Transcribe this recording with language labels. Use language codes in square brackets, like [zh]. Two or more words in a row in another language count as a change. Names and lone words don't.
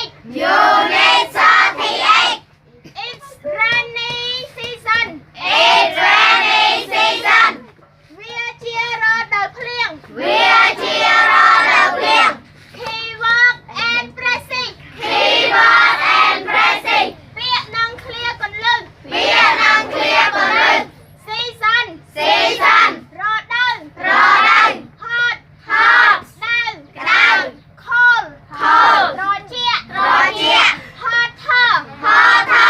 [en] Unit 38. It's rainy season. It's rainy season. [km] វាជារដូវភ្លៀង វាជារដូវភ្លៀង [en] Keyword and phrasing Keyword and phrasing [km] ពាក្យនិងឃ្លាគន្លឹះ ពាក្យនិងឃ្លាគន្លឹះ [en] Season Season [km] រដូវ រដូវ [en] Hot Hot [km] ក្តៅ ក្តៅ [en] Cold Cold [km] ត្រជាក់ ត្រជាក់ [en] Hotter Hotter